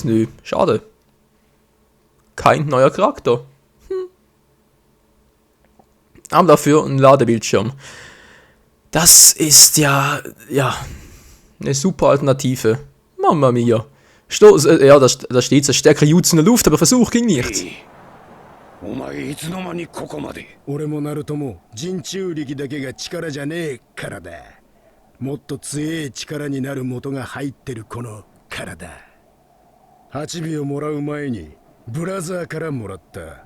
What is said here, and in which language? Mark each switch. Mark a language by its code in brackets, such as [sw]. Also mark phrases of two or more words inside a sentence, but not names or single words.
[de] Nö, schade. Kein neuer Charakter. Aber dafür ein Ladebildschirm. Das ist ja, eine super Alternative. [it] Mamma mia. [de] Ja, da steht so, stärkere Jutsu in der Luft, aber Versuch ging nicht. [ja] お前いつの間にここまで。俺もナルトも人中力だけが力じゃねえからだ。もっと強え力になる元が入ってるこの体。8尾をもらう前にブラザーからもらった。